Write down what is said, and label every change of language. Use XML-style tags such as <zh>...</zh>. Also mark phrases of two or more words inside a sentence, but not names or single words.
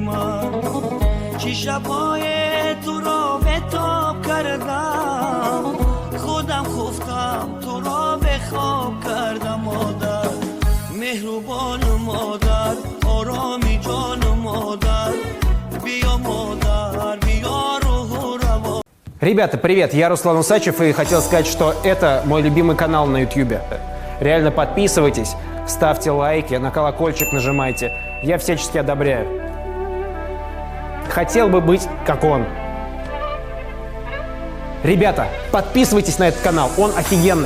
<tg>من چی شبای تو را به تاب کردم خودم خفتم تو را به خواب کردم مادر مهربان مادر آرامی جان مادر بیا مادر بیا روح و روان.</tg> <ru>Ребята, привет, я Руслан Усачев и хотел сказать, что это мой любимый канал на YouTube. Реально подписывайтесь, ставьте лайки, на колокольчик нажимайте, я всячески одобряю. Хотел бы быть как он. Ребята, подписывайтесь на этот канал, он офигенный.</ru>